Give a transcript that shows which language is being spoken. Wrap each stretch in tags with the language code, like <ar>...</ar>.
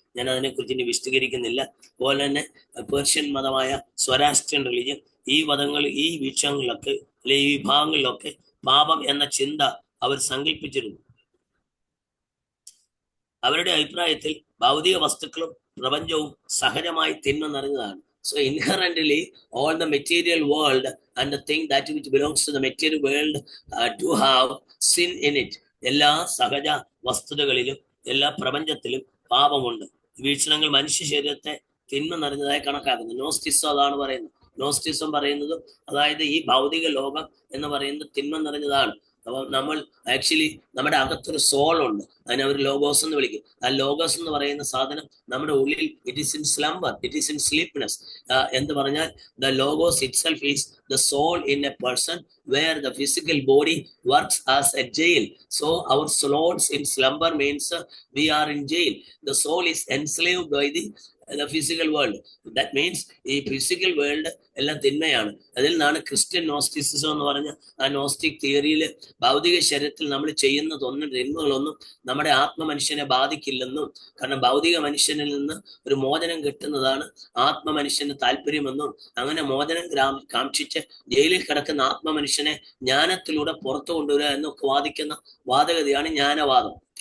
<ml>ഞാൻ അതിനെക്കുറിച്ച് ഇനി വിശദീകരിക്കുന്നില്ല. അതുപോലെ തന്നെ പേർഷ്യൻ മതമായ സ്വരാഷ്ട്രിയൻ റിലീജിയൻ, ഈ മതങ്ങൾ, ഈ വീക്ഷണങ്ങളിലൊക്കെ അല്ലെ ഈ വിഭാഗങ്ങളിലൊക്കെ പാപം എന്ന ചിന്ത അവർ സങ്കല്പിച്ചിരുന്നു. അവരുടെ അഭിപ്രായത്തിൽ ഭൗതിക വസ്തുക്കളും പ്രപഞ്ചവും സഹജമായി തിന്മ നിറഞ്ഞതാണ്.</ml> <en>So inherently all the material world and the thing that which belongs to the material world do have sin in it.</en> <ml>എല്ലാ സഹജ വസ്തുതകളിലും എല്ലാ പ്രപഞ്ചത്തിലും പാപമുണ്ട്. വീക്ഷണങ്ങൾ മനുഷ്യ ശരീരത്തെ തിന്മ നിറഞ്ഞതായി കണക്കാക്കുന്നു. നോസ്റ്റിസം അതാണ് പറയുന്നത്. നോസ്റ്റിസം പറയുന്നതും അതായത് ഈ ഭൗതിക ലോകം എന്ന് പറയുന്നത് തിന്മ നിറഞ്ഞതാണ്. അപ്പൊ നമ്മൾ ആക്ച്വലി നമ്മുടെ അകത്തൊരു സോൾ ഉണ്ട്, അതിനെ അവർ ലോഗോസ് എന്ന് വിളിക്കും. ആ ലോഗോസ് എന്ന് പറയുന്ന സാധനം നമ്മുടെ ഉള്ളിൽ</ml> <en>it is in slumber, it is in sleepness</en> <ml>എന്ന് പറഞ്ഞാൽ</ml> <en>The logos itself is the soul in a person where the physical body works as a jail. So our souls in slumber means we are in jail. The soul is enslaved by the physical world. That means</en> <ml>ഈ</ml> <en>physical world</en> <ml>എല്ലാം തിന്മയാണ്. അതിൽ നിന്നാണ് Christian Gnosticism എന്ന് പറഞ്ഞ ആ nose stick തിയറിയിൽ ഭൗതിക ശരീരത്തിൽ നമ്മൾ ചെയ്യുന്നതൊന്നും തിന്മകളൊന്നും നമ്മുടെ ആത്മമനുഷ്യനെ ബാധിക്കില്ലെന്നും, കാരണം ഭൗതിക മനുഷ്യനിൽ നിന്ന് ഒരു മോചനം കിട്ടുന്നതാണ് ആത്മമനുഷ്യന് താല്പര്യമെന്നും, അങ്ങനെ മോചനം കാക്ഷിച്ച് ജയിലിൽ കിടക്കുന്ന ആത്മമനുഷ്യനെ ജ്ഞാനത്തിലൂടെ പുറത്തു കൊണ്ടുവരിക എന്നൊക്കെ വാദിക്കുന്ന വാദഗതിയാണ് ജ്ഞാനവാദം.</ml>